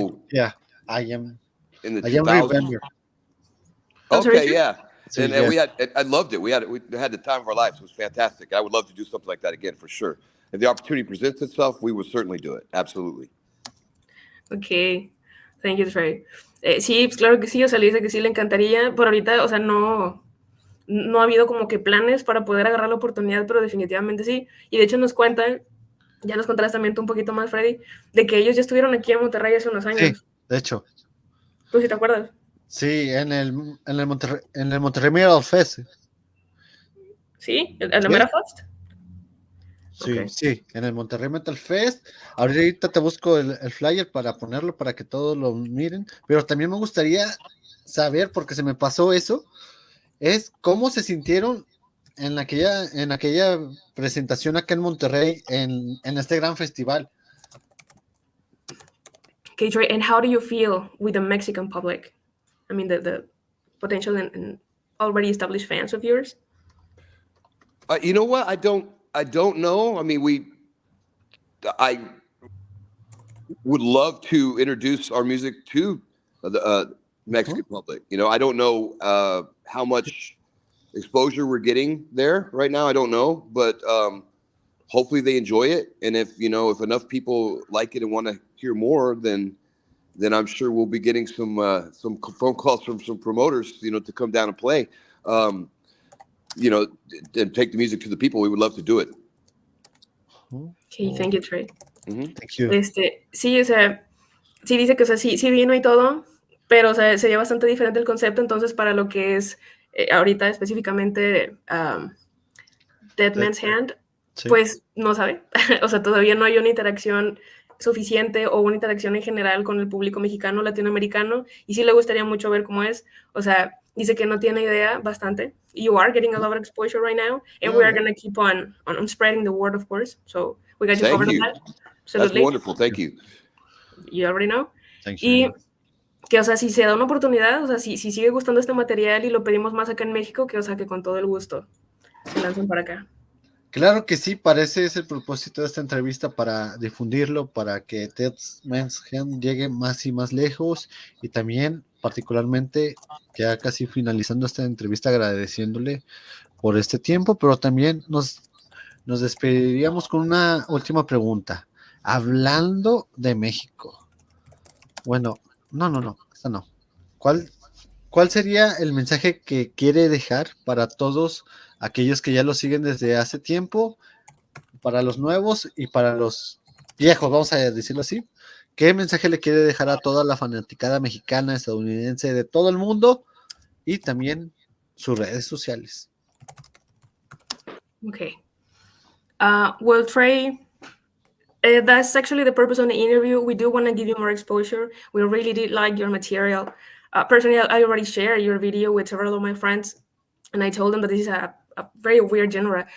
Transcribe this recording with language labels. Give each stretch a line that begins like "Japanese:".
English: yeah, I am the I am 2000s. remember. I'm sorry, Okay, sir? yeah. So And yes, I loved it. We had the time of our lives. It was fantastic. I would love to do something like that again for sure. If the opportunity presents itself, we would certainly do it. Absolutely. Ok, thank you, Trey.
Spanish: Sí, pues claro que sí, o sea, le dice que sí le encantaría, por ahorita, o sea, no ha habido como que planes para poder agarrar la oportunidad, pero definitivamente sí. Y de hecho nos cuentan, ya nos contarás también tú un poquito más, Freddy, de que ellos ya estuvieron aquí en Monterrey hace unos sí, años. de hecho, ¿Tú sí te acuerdas? sí, en el Monterrey Metal Fest. ¿Sí? ¿En la Sí, Mera Fest? Ok. sí, en el Monterrey Metal Fest. Ahorita te busco el flyer para ponerlo para que todos lo miren, pero también me gustaría saber, porque se me pasó eso, es cómo se sintieron en aquella presentación acá en Monterrey, en este gran festival.
English: Okay, Trey, and how do you feel with the Mexican public? I mean, the potential and already established fans of yours? You know what? I don't know. I mean, I would love to introduce our music to the Mexican public. You know, I don't know how much exposure we're getting there right now. I don't know, but hopefully they enjoy it. And if enough people like it and want to hear more, then I'm sure we'll be getting some phone calls from some promoters, to come down and play. And take the music to the people. We would love to do it. Okay, thank you, Trey. Mm-hmm. Thank you.
Spanish: Sí, o sea, sí dice que, o sea, sí vino y todo, pero, o sea, sería bastante diferente el concepto, entonces, para lo que es ahorita específicamente Dead Man's Hand, Sí. pues, no sabe. O sea, todavía no hay una interacción suficiente o una interacción en general con el público mexicano, latinoamericano, y sí le gustaría mucho ver cómo es. O sea, dice que no tiene idea bastante.
English: You are getting a lot of exposure right now, and we are going to keep on spreading the word, of course. So we got you covered on that. That's wonderful. Thank you. You already know. Thank you.
Spanish: Y que, o sea, si se da una oportunidad, o sea, si sigue gustando este material y lo pedimos más acá en México, que, o sea, que con todo el gusto se lancen para acá. Claro que sí, parece es el propósito de esta entrevista, para difundirlo, para que Dead Man's Hand llegue más y más lejos, y también particularmente ya casi finalizando esta entrevista agradeciéndole por este tiempo, pero también nos despediríamos con una última pregunta. Hablando de México, bueno, no, esta no. ¿Cuál sería el mensaje que quiere dejar para todos aquellos que ya lo siguen desde hace tiempo, para los nuevos y para los viejos, vamos a decirlo así? ¿Qué mensaje le quiere dejar a toda la fanaticada mexicana, estadounidense, de todo el mundo, y también sus redes sociales?
English: Okay. Well, Trey, that's actually the purpose of the interview. We do want to give you more exposure. We really did like your material. Personally, I already shared your video with several of my friends, and I told them that this is a very weird genre.